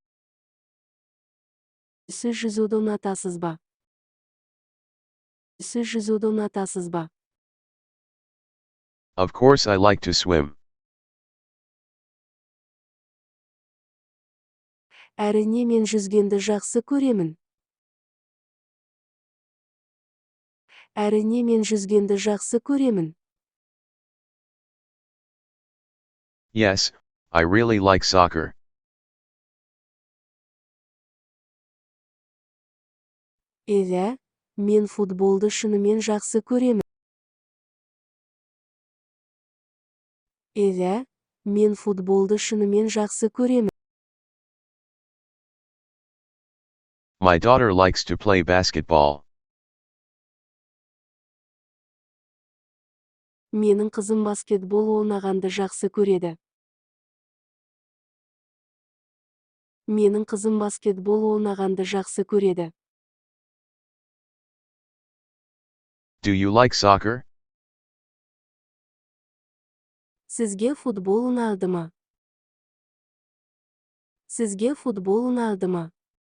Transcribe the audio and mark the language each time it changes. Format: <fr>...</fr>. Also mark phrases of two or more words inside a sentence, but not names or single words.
<kk>Сіз жүзуді ұнатасыз ба? Сіз жүзуді ұнатасыз ба?</kk> <en>Of course I like to swim.</en> <kk>Әрине мен жүзгенді жақсы көремін. Әрине мен жүзгенді жақсы көремін.</kk> <en>Yes, I really like soccer.</en> <kk>Иә, мен футболды шынымен жақсы көремін. Иә, мен футболды шынымен жақсы көремін.</kk> <en>My daughter likes to play basketball.</en> <kk>Менің қызым баскетбол ойнағанды жақсы көреді. Менің қызым баскетбол ойнағанды жақсы көреді.</kk> <en>Do you like soccer?</en> <kk>Сізге футбол ұнады ма? Сізге футбол ұнады ма?</kk>